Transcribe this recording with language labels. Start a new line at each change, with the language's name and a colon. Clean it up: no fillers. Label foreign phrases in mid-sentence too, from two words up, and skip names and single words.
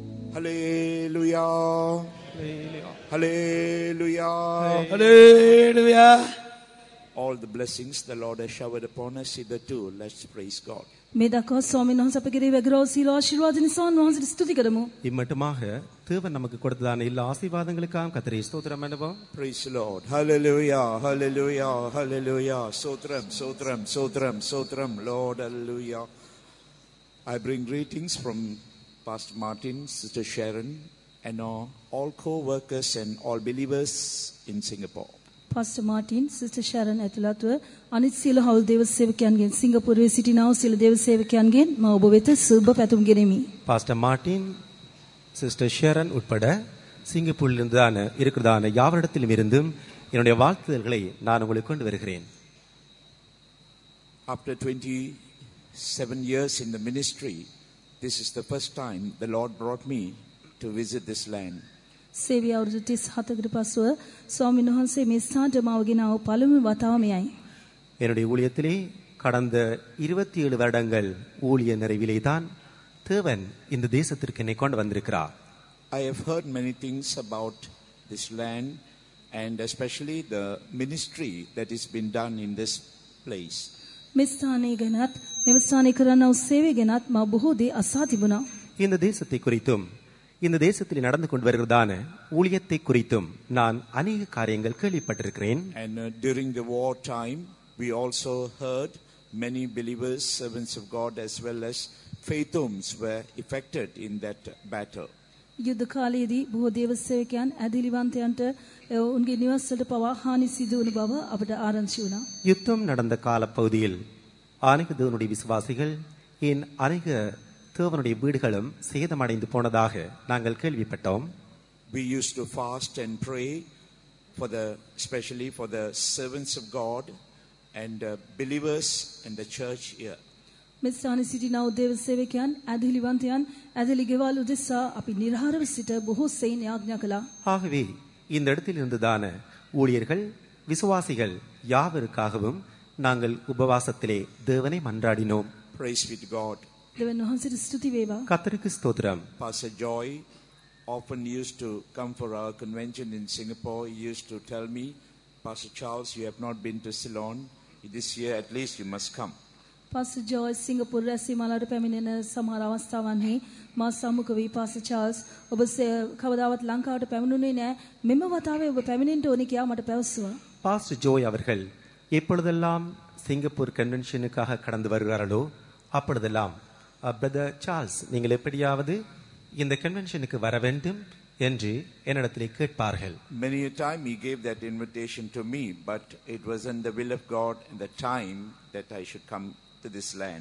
English: Hallelujah. Hallelujah. Hallelujah. All the blessings the Lord has showered upon us hitherto. Let's praise God.
Sinhala: මේදක්වා ස්වාමීන් වහන්සේ අප කෙරෙහි වැගිරව සීල ආශිර්වාද නිසා වහන්සේට ස්තුති කරමු.
Tamil: இம்மட்டுமாக தேவன் நமக்கு கொடுத்ததான எல்லா ஆசீர்வாதங்களுக்காக கர்த்தரை ஸ்தோத்திரம் பண்ணுவோம்.
English: Praise the Lord. Hallelujah. Hallelujah. Hallelujah.
Tamil: ஸ்தோத்திரம், ஸ்தோத்திரம், ஸ்தோத்திரம், ஸ்தோத்திரம்.
English: Lord, hallelujah. I bring greetings from Pastor Martin, Sister Sharon, and all co-workers and all believers in Singapore.
Sinhala: Pastor Martin, Sister Sharon ඇතුළත්ව අනිත් සියලු හවුල් දේව සේවකයන්ගෙන් සිංගප්පූරුවේ සිටිනා වූ සියලු දේව සේවකයන්ගෙන් මම ඔබ වෙත සුබ පැතුම් ගෙනෙමි.
Tamil: பாஸ்டர் மார்ட்டின், சிஸ்டர் ஷேரன் உட்பட சிங்கப்பூரில் இருக்கிறதான யாவரிடத்திலும் இருந்தும் என்னுடைய வாழ்த்துதல்களை நான் உங்களுக்கு கொண்டு வருகிறேன்.
English: After 27 years in the ministry, this is the first time the Lord brought me to visit this land.
Sinhala: සේවය අවුරුදු 37කට පසුව ස්වාමීන් වහන්සේ මේ ස්ථානට මාව ගෙනාව පළමු වතාව මෙයයි.
Tamil: என்னுடைய ஊழியத்திலே கடந்த 27 வருடங்கள் ஊழிய நிறைவிலே தான் தேவன் இந்த தேசத்திற்கு என்னை கொண்டு வந்திருக்கிறார்.
English: I have heard many things about this land and especially the ministry that is been done in this place.
Sinhala: මේ ස්ථානයේ ගැනත් මෙම ස්ථානයේ කරන වූ සේවය ගැනත් මම බොහෝ දේ අසා තිබුණා.
Tamil: இந்த தேசத்தை குறித்தும் இந்த தேசத்தில் நடந்து கொண்டு வருகிறதான ஊழியத்தை குறித்தும் நான் அநேக காரியங்கள் கேள்விப்பட்டிருக்கிறேன்.
English: And during the war time we also heard many believers, servants of God as well as faithums were affected in that battle.
Sinhala: යුද්ධ කාලයේදී බොහෝ දේව සේවකයන් ඇදිලිවන්තයන්ට උන්ගේ නිවස් වලට පවා හානි සිදු වුණ බව අපට ආරංචි වුණා.
Tamil: யுத்தம் நடந்த காலப்பகுதியில் அநேக தேவனுடைய விசுவாசிகள் அநேக தேவனுடைய வீடுகளும் சேதமடைந்து போனதாக நாங்கள் கேள்விப்பட்டோம்.
English: We used to fast and pray for especially for the servants of God and believers in the church here.
Sinhala: මේ ස්ථානයේ සිටිනා වූ දේව සේවකයන් ඇදිලිවන්තයන් ඇදිලි ගෙවල් උදෙසා අපි නිර්හාරව සිට බොහෝ සෙයින් යාඥා කළා.
Tamil: ஆகவே இந்த இடத்தில் இருந்துதான ஊழியர்கள் விசுவாசிகள் யாவருக்காகவும் நாங்கள் உபவாசத்திலே தேவனை மன்றாடினோம்.
English: Praise be to God.
Sinhala: දෙවියන් වහන්සේට ස්තුති වේවා.
Tamil: கர்த்தருக்கு ஸ்தோத்திரம்.
English: Pastor Joy often used to come for our convention in Singapore. He used to tell me, Pastor Charles, you have not been to Ceylon. This year at least you must come.
Sinhala: Pastor Joy සිංගප්පූරු රැස්වීමවලට පැමිණෙන සමහර අවස්ථාවන්හි මා සම්මුඛ වී Pastor Charles ඔබ කවදාවත් ලංකාවට පැමිණුනේ නැහැ. මෙම වතාවේ ඔබ පැමිණෙන්න ඕනේ කියලා මට පැවසුවා.
Tamil: பாஸ்டர் ஜோய் அவர்கள் எப்பொழுதெல்லாம் சிங்கப்பூர் கன்வென்ஷனுக்காக கடந்து வருகிறார்களோ அப்பொழுதெல்லாம் பிரதர் சார்ல்ஸ் நீங்கள் எப்படியாவது இந்த கன்வென்ஷனுக்கு வர வேண்டும் என்று என்னிடத்திலே கேட்பார்கள்.
English: Many a time he gave that invitation to me, but it wasn't the will of God and the time that I should come to this land.